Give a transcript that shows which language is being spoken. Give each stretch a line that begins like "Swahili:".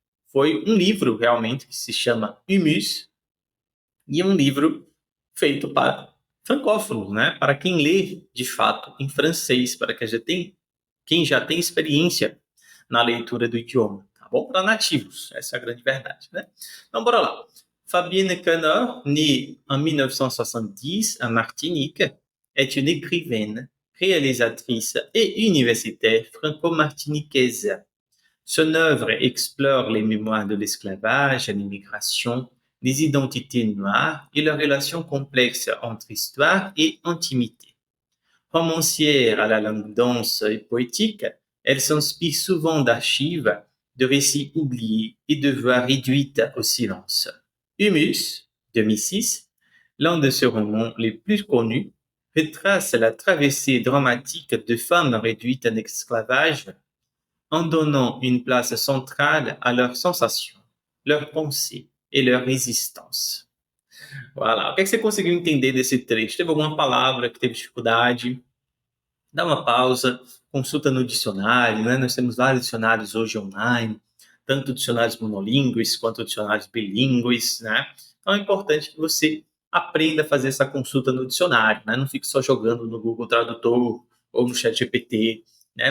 Portuguese: Foi um livro, realmente, que se chama Humus, e é um livro feito para francófonos, né? Para quem lê, de fato, em francês, para quem já tem experiência na leitura do idioma, tá bom? Para nativos, essa é a grande verdade, né? Então, bora lá.
French: Fabienne Canard, née en 1970 à Martinique, est une écrivaine, réalisatrice et universitaire franco-martiniquaise. Son œuvre explore les mémoires de l'esclavage, l'immigration, les identités noires et leurs relations complexes entre histoire et intimité. Romancière à la langue dense et poétique, elle s'inspire souvent d'archives, de récits oubliés et de voix réduites au silence. Humus, 2006, l'un de ses romans les plus connus, retrace la traversée dramatique de femmes réduites en esclavage en donnant une place centrale à leurs sensations, leurs pensées et leur résistance.
Portuguese: Voilà. O que, é que você conseguiu entender desse trecho? Teve alguma palavra que teve dificuldade? Dá uma pausa, consulta no dicionário, né? Nós temos vários dicionários hoje online, tanto dicionários monolíngues quanto dicionários bilíngues, né? Então é importante que você aprenda a fazer essa consulta no dicionário, né? Não fique só jogando no Google Tradutor ou no ChatGPT, né?